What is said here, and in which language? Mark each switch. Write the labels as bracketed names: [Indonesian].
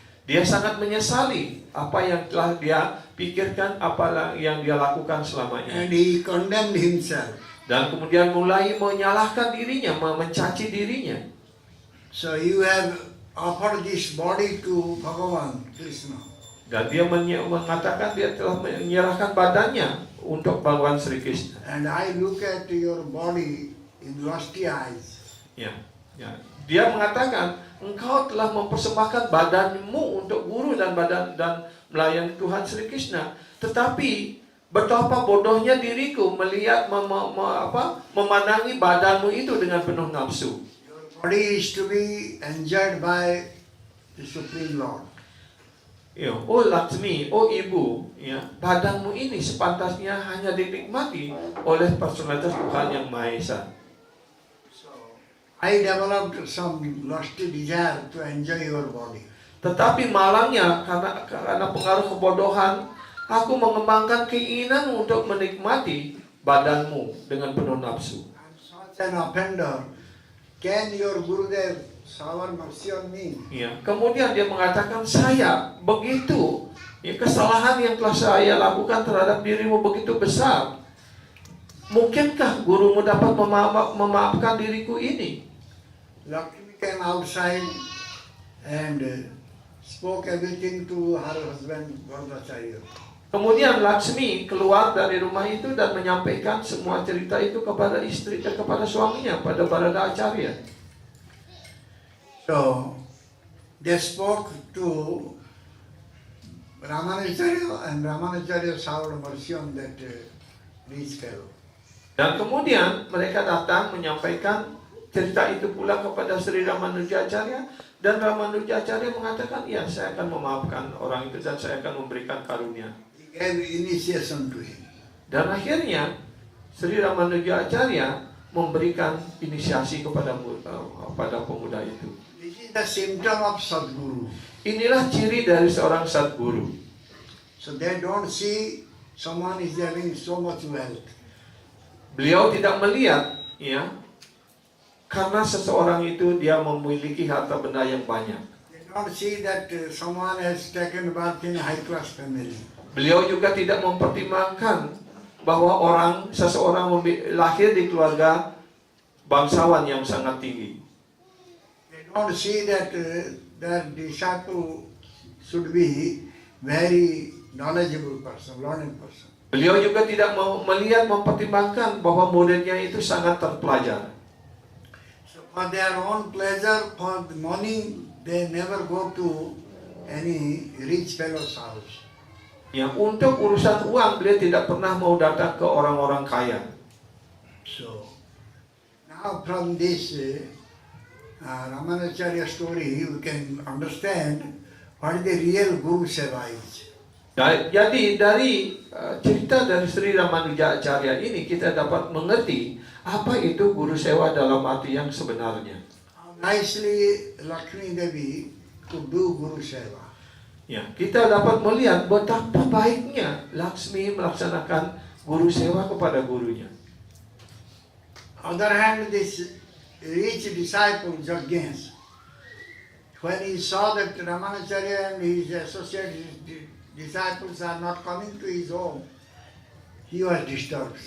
[Indonesian] Dia sangat menyesali apa yang telah dia pikirkan, apa yang dia lakukan selama [English] And [Indonesian] ini. [English] he condemned himself. [Indonesian] Dan kemudian mulai menyalahkan dirinya, mencaci dirinya. [English] So you have offered this body to Bhagavan Krishna. [Indonesian] Dan dia mengatakan dia telah menyerahkan badannya untuk Bhagawan Sri Krishna. [English] And I look at your body in lusty eyes. [Indonesian] Ya, ya. Dia mengatakan, engkau telah mempersembahkan badanmu untuk guru dan melayani Tuhan Sri Krishna. Tetapi betapa bodohnya diriku melihat memandangi badanmu itu dengan penuh nafsu. [English] Your body is to be enjoyed by the Supreme Lord. [Indonesian] Ya, oh Laksmi, oh ibu, ya, badanmu ini sepantasnya hanya dinikmati oleh personalitas Tuhan yang Maha Esa. [English] So I developed some lusty desire to enjoy your body. [Indonesian] Tetapi malangnya karena pengaruh kebodohan, aku mengembangkan keinginan untuk menikmati badanmu dengan penuh nafsu. [English] I'm such an offender. Can your Gurudev shower mercy on me? [Indonesian] Ya, kemudian dia mengatakan, saya begitu, ya, kesalahan yang telah saya lakukan terhadap dirimu begitu besar. Mungkinkah gurumu dapat memaafkan diriku ini? [English] Lakshmi came outside and spoke everything to her husband Vardacharya. [Indonesian] Kemudian Laksmi keluar dari rumah itu dan menyampaikan semua cerita itu kepada istri dan kepada suaminya, pada Barada Acarya. [English] So they spoke to Ramanacharya, and Ramanacharya showered mercy on that rich fellow. [Indonesian] Dan kemudian mereka datang menyampaikan cerita itu pula kepada Sri Ramanuja Acarya, dan Ramanuja Acarya mengatakan, ya, saya akan memaafkan orang itu dan saya akan memberikan karunia. [English] He gave initiation to him. [Indonesian] Dan akhirnya Sri Ramanuja Acarya memberikan inisiasi kepada pemuda itu. [English] This is the symptom of Sadguru. [Indonesian] Inilah ciri dari seorang Sadguru. [English] So they don't see someone is having so much wealth. [Indonesian] Beliau tidak melihat, ya, karena seseorang itu dia memiliki harta benda yang banyak. [English] They don't see that someone has taken birth in a high class family. [Indonesian] Beliau juga tidak mempertimbangkan bahwa seseorang lahir di keluarga bangsawan yang sangat tinggi. [English] They don't see that their disciple should be very knowledgeable person, learned person. [Indonesian] Beliau juga tidak mempertimbangkan bahwa muridnya itu sangat terpelajar. [English] So for their own pleasure, for the money, they never go to any rich fellow's house. [Indonesian] Yang untuk urusan uang, beliau tidak pernah mau datang ke orang-orang kaya. [English] So now from this Ramanacharya story, we can understand what the real Guru Seva is. [Indonesian] Jadi dari cerita dari Sri Ramanuja Acarya ini kita dapat mengerti apa itu guru sewa dalam arti yang sebenarnya. [English] How nicely Lakshmi Devi could do Guru Seva. [Indonesian] Ya, kita dapat melihat betapa baiknya Laksmi melaksanakan guru sewa kepada gurunya. [English] On the other hand, this rich disciple Jagnes, when he saw that Ramanacharya and his associate disciples are not coming to his home, he was disturbed.